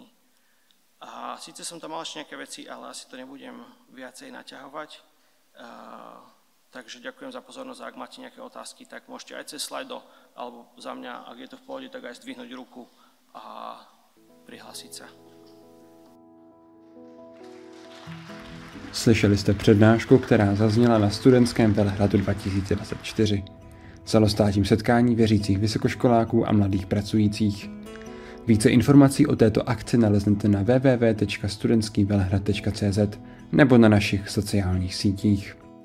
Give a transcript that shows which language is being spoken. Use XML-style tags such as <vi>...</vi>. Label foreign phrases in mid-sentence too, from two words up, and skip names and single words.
<sk>A síce som tam mal ešte nejaké veci, ale asi to nebudem viacej naťahovať. Takže ďakujem za pozornosť a ak máte nejaké otázky, tak môžete aj cez slajdo, alebo za mňa, ak je to v pohode, tak aj zdvihnúť ruku a prihlásiť sa.</sk> <cs>Slyšeli jste přednášku, která zazněla na studentském Velehradu 2024. Celostátním setkání věřících vysokoškoláků a mladých pracujících. Více informací o této akci naleznete na www.studentskývelehrad.cz nebo na našich sociálních sítích.</cs>